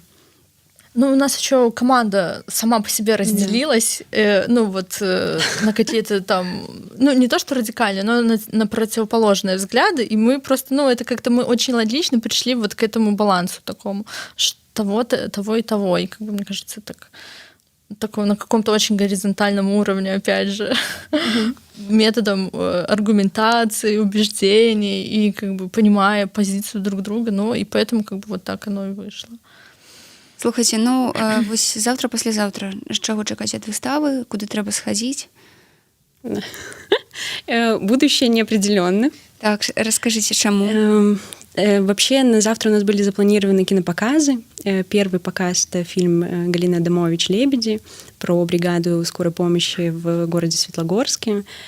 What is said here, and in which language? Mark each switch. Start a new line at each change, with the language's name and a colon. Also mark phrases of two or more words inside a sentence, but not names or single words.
Russian: Ну, у нас еще команда сама по себе разделилась, ну, вот на какие-то там, ну, не то что радикальные, но на противоположные взгляды, и мы просто, ну, это как-то мы очень логично пришли вот к этому балансу такому, того и того. И как бы, мне кажется, такой на каком-то очень горизонтальном уровне, опять же, методом аргументации, убеждений и как бы понимая позицию друг друга, но и поэтому как бы вот так оно и вышло.
Belarusian: Слухайте, ну вось завтра, паслязаўтра чаго чакаць ад выставы, куды трэба схадзіць?
Russian: Будущее неопределенно. Так, расскажите, чему? Вообще на завтра у нас были запланированы кинопоказы. Первый показ — это фильм Галины Адамович «Лебеди» про бригаду скорой помощи в городе Светлогорске.